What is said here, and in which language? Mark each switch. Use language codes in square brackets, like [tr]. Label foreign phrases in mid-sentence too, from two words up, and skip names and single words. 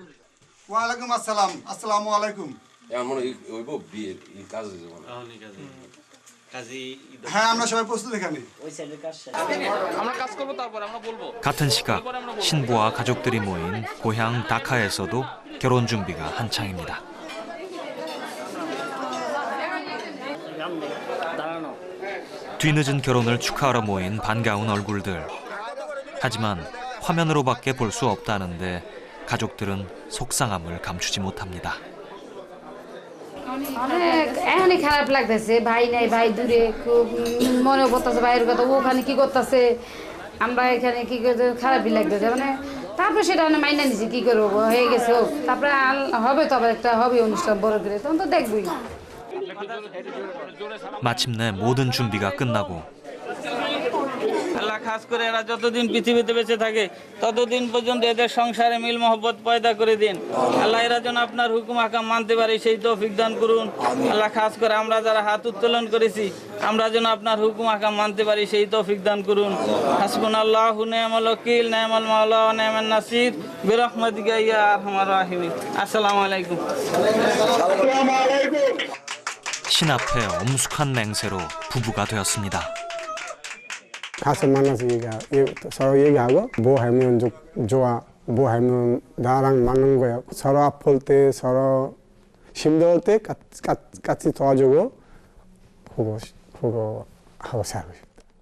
[ko] 같은 시각 신부와 가족들이 모인 고향 다카에서도 결혼 준비가 한창입니다. 뒤늦은 결혼을 축하하러 모인 반가운 얼굴들. 하지만 화면으로밖에 볼 수 없다는데 가족들은 속상함을 감추지 못합니다. [bn] এখনই খারাপ লাগতেছে ভাই নাই ভাই দূরে খুব মনে করতেছে ভাইয়ের কথা ওখানে কি করতেছে আমরা এখানে কি করতে খারাপই লাগতেছে মানে তারপরে সেটা মাইনা নিছি কি করবো হয়ে গেছে হোক তারপরে হবে তো আবার একটা হবে অনুষ্ঠান বড় করে তখন তো দেখবই [ko] 마침내 모든 준비가 끝나고 [bn] আল্লাহ খাস করে এরা যতদিন পৃথিবীতে বেঁচে থাকে ততদিন পর্যন্ত এদের সংসারে মিল মহব্বত পয়দা করে দিন আল্লাহ এরা যেন আপনার হুকুম আকাম মানতে পারে সেই তৌফিক দান করুন আল্লাহ খাস করে আমরা যারা হাত উত্তোলন করেছি আমরা যেন আপনার হুকুম আকাম মানতে পারি সেই তৌফিক দান করুন [ar] حسبنا الله نعم الوكيل نعم المولى ونعم النصير برحمتك يا أرحم الراحمين السلام عليكم [ko] 신 앞에 엄숙한 맹세로 부부가 되었습니다. 가서 만나서 서로 얘기하고 뭐 하면 좋아, 뭐 하면 나랑 맞는 거야. 서로 아플 때, 서로 힘들 때 같이 도와주고 그거 하고 살고 싶다.